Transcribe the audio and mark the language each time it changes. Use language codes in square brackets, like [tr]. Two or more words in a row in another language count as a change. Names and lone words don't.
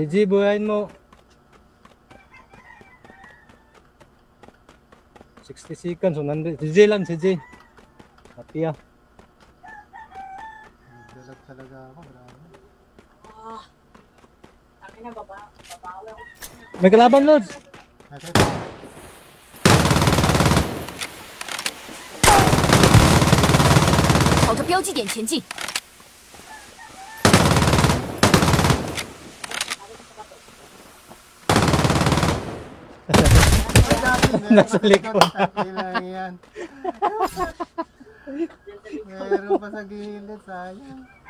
[tl] Si G, buhayin mo. 60 seconds. So, si G lang, si G. Mati ah. Naglalag talaga ako. Grabe. May kalaban, Lods. Nasa [zh] 朝着标记点前进。 [tl] Nasa likod. Kailangan yan. Meron pa sa gilid, sayang.